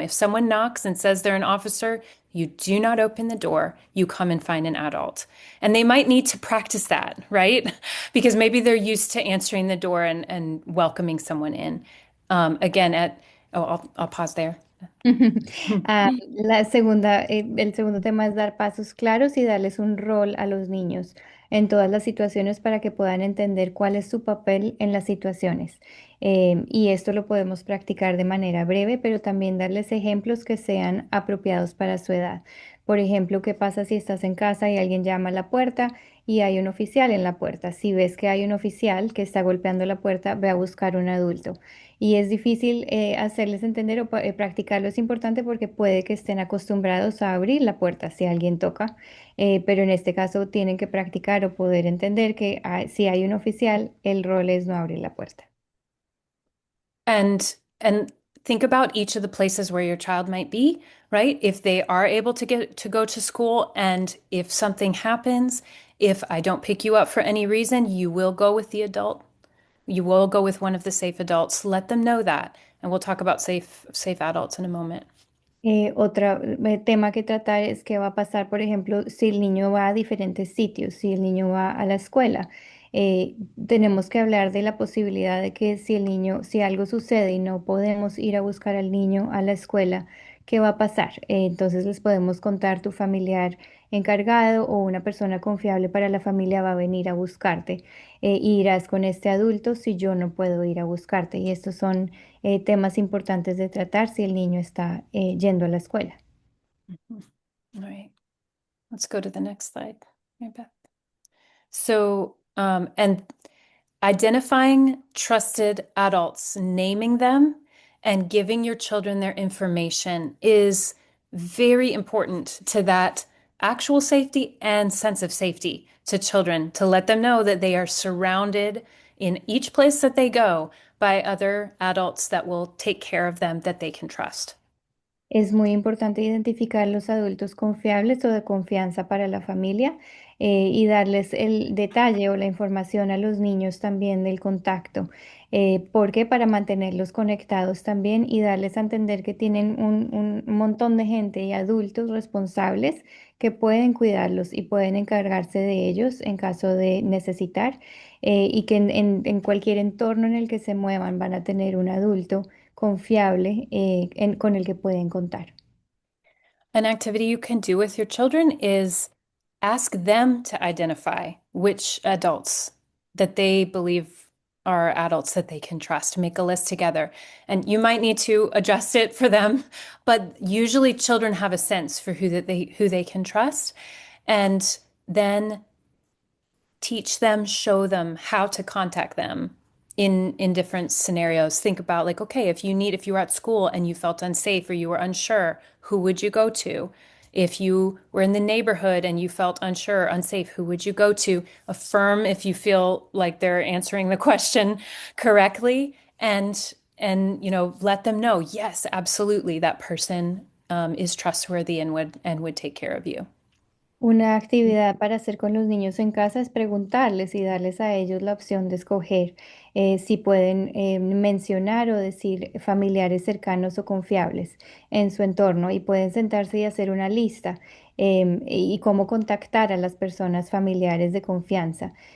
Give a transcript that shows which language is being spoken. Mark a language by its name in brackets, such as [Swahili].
[English] If someone knocks and says they're an officer, you do not open the door, you come and find an adult. And they might need to practice that, right? Because maybe they're used to answering the door and welcoming someone in. Again, I'll pause there. [Spanish] El segundo tema es dar pasos claros y darles un rol a los niños en todas las situaciones para que puedan entender cuál es su papel en las situaciones. Y esto lo podemos practicar de manera breve, pero también darles ejemplos que sean apropiados para su edad. Por ejemplo, ¿qué pasa si estás en casa y alguien llama a la puerta y hay un oficial en la puerta? Si ves que hay un oficial que está golpeando la puerta, ve a buscar un adulto. Y es difícil hacerles entender o practicarlo es importante porque puede que estén acostumbrados a abrir la puerta si alguien toca, pero en este caso tienen que practicar o poder entender que si hay un oficial, el rol es no abrir la puerta. [English] And think about each of the places where your child might be, right? If they are able to get to go to school, and if something happens, if I don't pick you up for any reason, you will go with the adult. You will go with one of the safe adults. Let them know that. And we'll talk about safe adults in a moment. [Spanish] Otro tema que tratar es qué va a pasar, por ejemplo, si el niño va a diferentes sitios, si el niño va a la escuela. Tenemos que hablar de la posibilidad de que si el niño, si algo sucede y no podemos ir a buscar al niño a la escuela, ¿qué va a pasar? Entonces les podemos contar tu familiar encargado o una persona confiable para la familia va a venir a buscarte. Irás con este adulto si yo no puedo ir a buscarte. Y estos son temas importantes de tratar si el niño está yendo a la escuela. [English] All right. Let's go to the next slide. Right, Beth. So, and identifying trusted adults, naming them, and giving your children their information is very important to that actual safety and sense of safety to children, to let them know that they are surrounded in each place that they go by other adults that will take care of them, that they can trust. [Spanish] Es muy importante identificar los adultos confiables o de confianza para la familia y darles el detalle o la información a los niños también del contacto, porque para mantenerlos conectados también y darles a entender que tienen un montón de gente y adultos responsables que pueden cuidarlos y pueden encargarse de ellos en caso de necesitar y que en cualquier entorno en el que se muevan van a tener un adulto confiable con el que pueden contar. [English] An activity you can do with your children is ask them to identify which adults that they believe are adults that they can trust. Make a list together. And you might need to adjust it for them, but usually children have a sense for who they can trust. And then teach them, show them how to contact them in different scenarios. Think about like, okay, if you were at school and you felt unsafe or you were unsure, who would you go to? If you were in the neighborhood and you felt unsure, unsafe, who would you go to? Affirm if you feel like they're answering the question correctly, and let them know, yes, absolutely, that person is trustworthy and would take care of you. [Spanish] Una actividad para hacer con los niños en casa es preguntarles y darles a ellos la opción de escoger si pueden mencionar o decir familiares cercanos o confiables en su entorno y pueden sentarse y hacer una lista y cómo contactar a las personas familiares de confianza.